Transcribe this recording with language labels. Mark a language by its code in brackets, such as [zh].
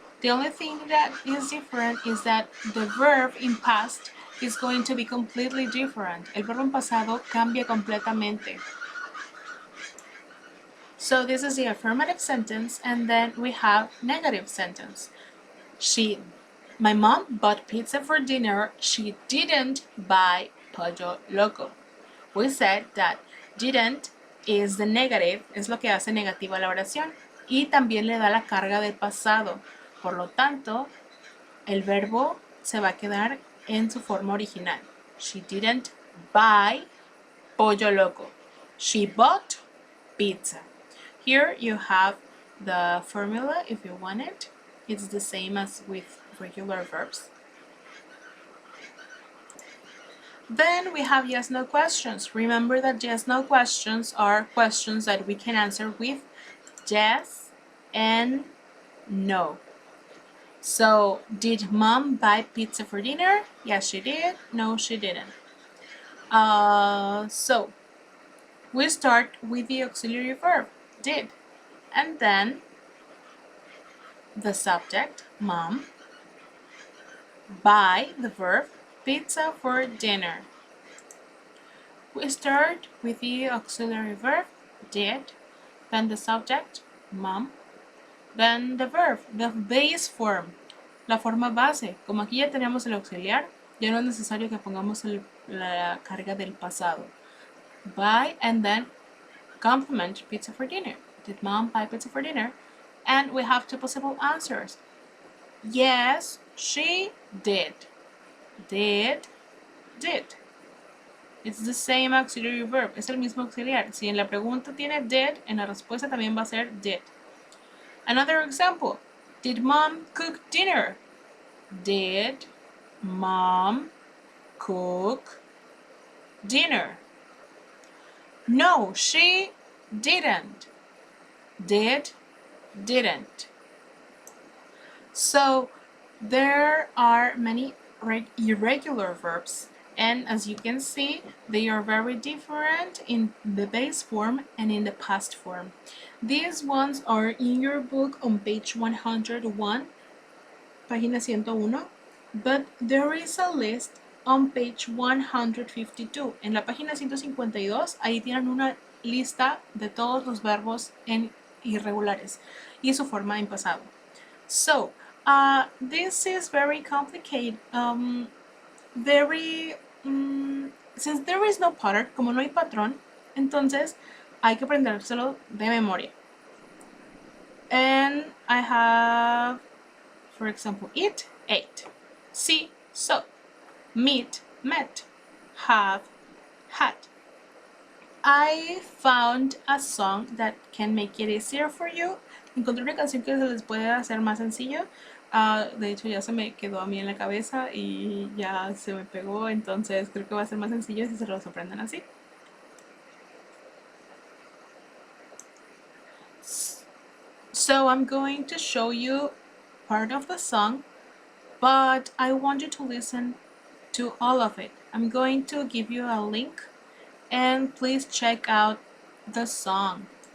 [en] The only thing that is different is that the verb in past is going to be completely different. [es] El verbo en pasado cambia completamente. [en] So this is the affirmative sentence, and then we have negative sentence. My mom bought pizza for dinner. She didn't buy pollo loco. We said that didn't is the negative, [es] es lo que hace negativa la oración, y también le da la carga del pasado. Por lo tanto, el verbo se va a quedar en su forma original. [en] She didn't buy pollo loco. She bought pizza. Here you have the formula if you want it. It's the same as with regular verbs. Then we have yes/no questions. Remember that yes/no questions are questions that we can answer with yes and no. So, did mom buy pizza for dinner? Yes, she did. No, she didn't. So, we start with the auxiliary verb, did. And then the subject, mom, buy the verb, pizza for dinner. We start with the auxiliary verb, did, then the subject, mom, then the verb, the base form, [es] la forma base. Como aquí ya tenemos el auxiliar, ya no es necesario que pongamos la carga del pasado. [en] Buy and then complement, pizza for dinner. Did mom buy pizza for dinner? And we have two possible answers. Yes, she did. Did. It's the same auxiliary verb. [es] Es el mismo auxiliar. Si en la pregunta tiene did, en la respuesta también va a ser did. [en] Another example. Did mom cook dinner? Did mom cook dinner? No, she didn't. Didn't. So there are many irregular verbs, and as you can see, they are very different in the base form and in the past form. These ones are in your book on page 101, [es] página 101, [en] but there is a list on page 152. [es] En la página 152, ahí tienen una lista de todos los verbos en irregulares y su forma en pasado. [en] So, this is very complicated. Since there is no pattern, [es] como no hay patrón, entonces hay que aprendérselo de memoria. [en] And I have, for example, eat, ate, see, saw, meet, met, have, had. I found a song that can make it easier for you. [es] Encontré una canción que se les puede hacer más sencillo. De hecho ya se me quedó a mí en la cabeza y ya se me pegó, entonces creo que va a ser más sencillo si se los aprenden así. [en] So I'm going to show you part of the song, but I want you to listen to all of it. I'm going to give you a link and please check out the song.